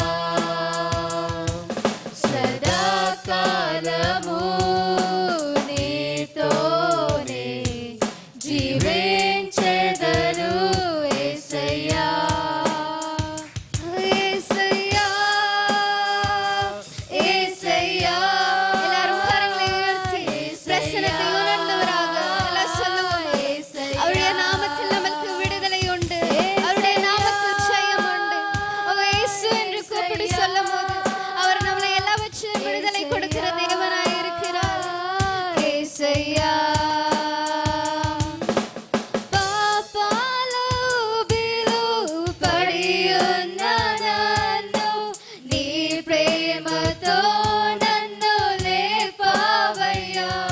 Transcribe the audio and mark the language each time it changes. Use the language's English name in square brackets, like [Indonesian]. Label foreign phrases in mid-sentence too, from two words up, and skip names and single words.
[Telugu] సదాకాలము నీతో నేను జీవించెదను యేసయ్యా. యేసయ్యా యేసయ్யா. [Tamil] எல்லாரும் கரங்களை உயர்த்தி பிரசன்னத்தை உணர்ந்தவராக எல்லாம் சொல்லுவோம். அவருடைய நாமத்தில் நமக்கு விடுதலை உண்டு. அவருடைய நாமத்தில் ஜெயம் உண்டு. அவர் இயேசு என்று கூப்பிட்டு சொல்லும்போது அவர் நம்மளை எல்லாவற்றையும் விடுதலை கொடுக்கிற தேவனாய் இருக்கிறார். [Telugu] యేసయ్యా పాపాలు బిలు పడి ఉన్న నన్ను నీ ప్రేమతో నన్ను లేపావయ్యా.